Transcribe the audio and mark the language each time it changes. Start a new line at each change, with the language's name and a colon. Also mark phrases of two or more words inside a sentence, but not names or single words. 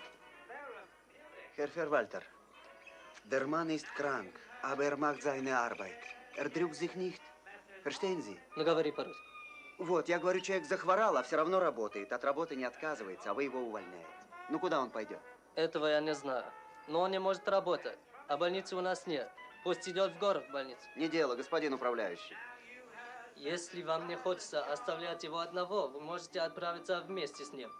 German: Herr Verwalter, der Mann ist krank, aber er macht seine Arbeit. Er drückt sich nicht. Verstehen Sie?
Russian: Ну, говори по-русски. Вот, я говорю, человек захворал, а все равно работает. От работы не отказывается, а вы его увольняете. Ну, куда он пойдет? Этого я не знаю. Но он не может работать. А больницы у нас нет. Пусть идет в город в больницу. Не дело, господин управляющий. Если вам не хочется оставлять его одного, вы можете отправиться вместе с ним.